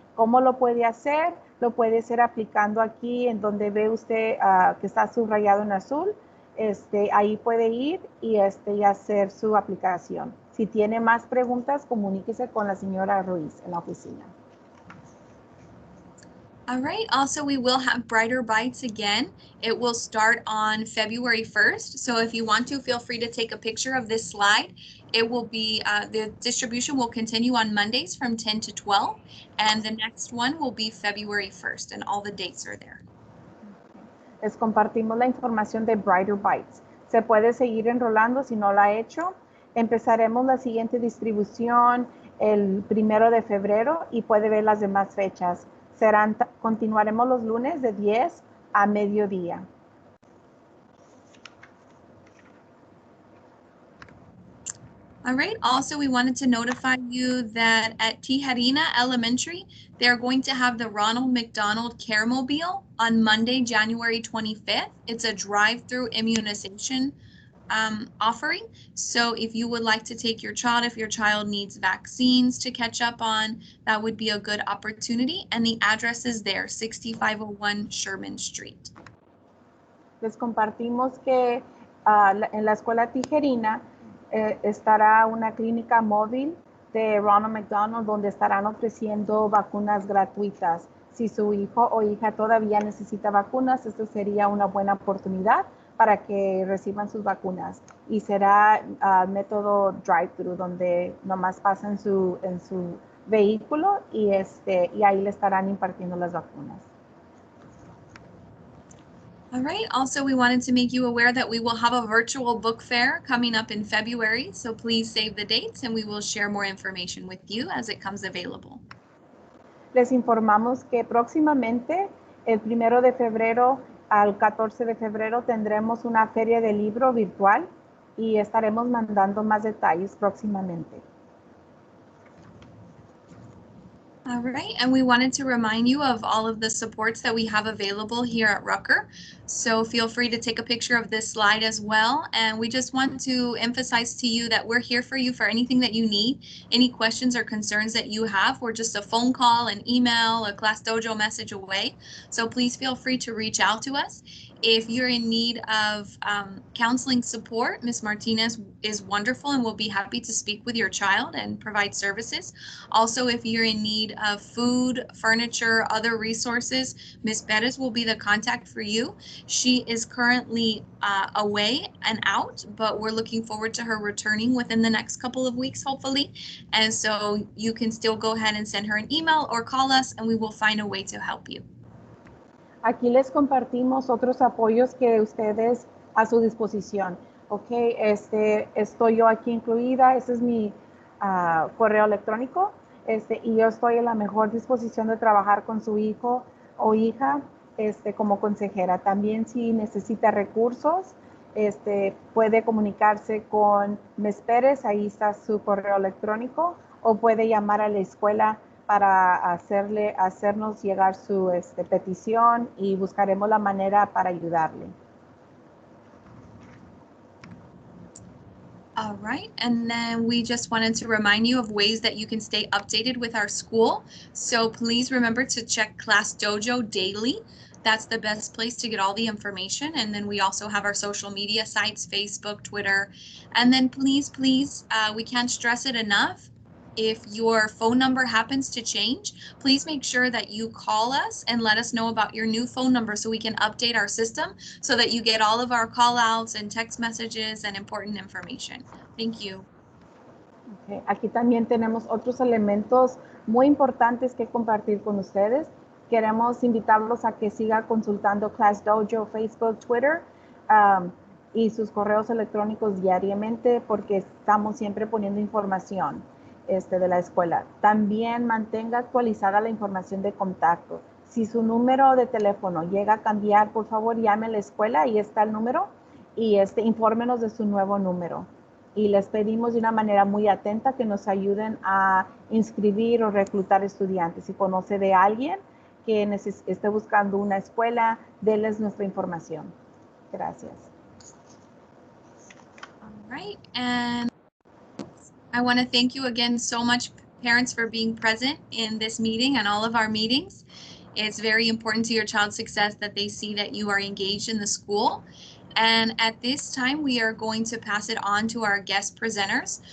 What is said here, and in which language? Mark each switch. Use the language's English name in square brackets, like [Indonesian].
[Spanish] ¿Cómo lo puede hacer? Lo puede hacer aplicando aquí en donde ve usted que está subrayado en azul. Ahí puede ir y hacer su aplicación. Si tiene más preguntas, comuníquese con la señora Ruiz en la oficina. [English] All right. Also, we will have Brighter Bites again. It will start on February 1st. So if you want to, feel free to take a picture of this slide. It will be, the distribution will continue on Mondays from 10 to 12. And the next one will be February 1st. And all the dates are there. [Spanish] Les compartimos la información de Brighter Bites. Se puede seguir enrolando si no la ha hecho. Empezaremos la siguiente distribución el 1 de febrero y puede ver las demás fechas. Continuaremos los lunes de 10 a mediodía. [English] All right. Also, we wanted to notify you that at Tijerina Elementary, they're going to have the Ronald McDonald Caramobile on Monday, January 25th. It's a drive-through immunization offering. So if you would like to take your child, if your child needs vaccines to catch up on, that would be a good opportunity. And the address is there, 6501 Sherman Street. [Spanish] Les compartimos que en la escuela Tijerina estará una clínica móvil de Ronald McDonald donde estarán ofreciendo vacunas gratuitas. Si su hijo o hija todavía necesita vacunas, esto sería una buena oportunidad para que reciban sus vacunas. Y será método drive-thru, donde nomás pasan en su vehículo y ahí le estarán impartiendo las vacunas. [English] All right. Also, we wanted to make you aware that we will have a virtual book fair coming up in February. So please save the dates and we will share more information with you as it comes available. [Spanish] Les informamos que próximamente, el 1 de febrero al 14 de febrero, tendremos una feria de libro virtual y estaremos mandando más detalles próximamente. [English] All right, and we wanted to remind you of all of the supports that we have available here at Rucker. So feel free to take a picture of this slide as well. And we just want to emphasize to you that we're here for you for anything that you need, any questions or concerns that you have. We're just a phone call, an email, a Class Dojo message away. So please feel free to reach out to us. If you're in need of counseling support, Ms. Martinez is wonderful and will be happy to speak with your child and provide services. Also, if you're in need of food, furniture, other resources, Ms. Perez will be the contact for you. She is currently away and out, but we're looking forward to her returning within the next couple of weeks, hopefully. And so you can still go ahead and send her an email or call us and we will find a way to help you. [Spanish] Aquí les compartimos otros apoyos que ustedes a su disposición. Ok, estoy yo aquí incluida, este es mi correo electrónico, y yo estoy en la mejor disposición de trabajar con su hijo o hija como consejera. También si necesita recursos, puede comunicarse con Ms. Pérez, ahí está su correo electrónico, o puede llamar a la escuela para hacernos llegar su petición y buscaremos la manera para ayudarle. [English] All right, and then we just wanted to remind you of ways that you can stay updated with our school. So please remember to check Class Dojo daily. That's the best place to get all the information. And then we also have our social media sites, Facebook, Twitter. And then please, we can't stress it enough. If your phone number happens to change, please make sure that you call us and let us know about your new phone number so we can update our system so that you get all of our call outs and text messages and important information. Thank you. Okay. [Spanish] Aquí también tenemos otros elementos muy importantes que compartir con ustedes. Queremos invitarlos a que siga consultando Class Dojo, Facebook, Twitter y sus correos electrónicos diariamente porque estamos siempre poniendo información de la escuela. También mantenga actualizada la información de contacto. Si su número de teléfono llega a cambiar, por favor llame a la escuela, ahí está el número, y infórmenos de su nuevo número. Y les pedimos de una manera muy atenta que nos ayuden a inscribir o reclutar estudiantes. Si conoce de alguien que esté buscando una escuela, denles nuestra información. Gracias. [English] All right, and I want to thank you again so much, parents, for being present in this meeting and all of our meetings. It's very important to your child's success that they see that you are engaged in the school. And at this time, we are going to pass it on to our guest presenters.